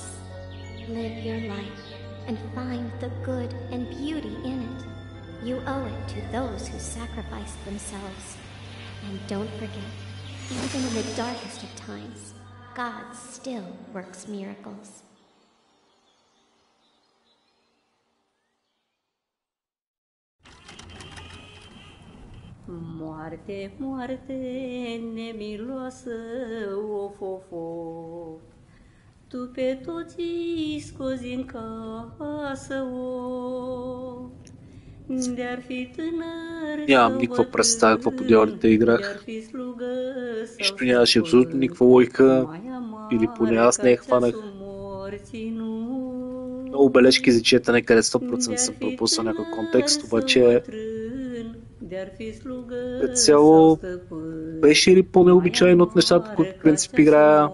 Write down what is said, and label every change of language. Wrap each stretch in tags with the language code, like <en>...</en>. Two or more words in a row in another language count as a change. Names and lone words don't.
<en>Live your life, and find the good and beauty in it. You owe it to those who sacrificed themselves. And don't forget, even in the darkest of times, God still works miracles.</en> <ro>Moarte, moarte, nemiloasă, of, of, of. Tu pe toți scozi în casă, of.</ro> <bg>Нямам никаква представа какво по дяволите играх. Нищо нямаше абсолютно никаква логика, или поне аз не я хванах. Много бележки за четене, къде 100% съм пропуснал някой контекст, обаче като цяло беше ли по-необичайно от нещата, които в принцип играя?</bg>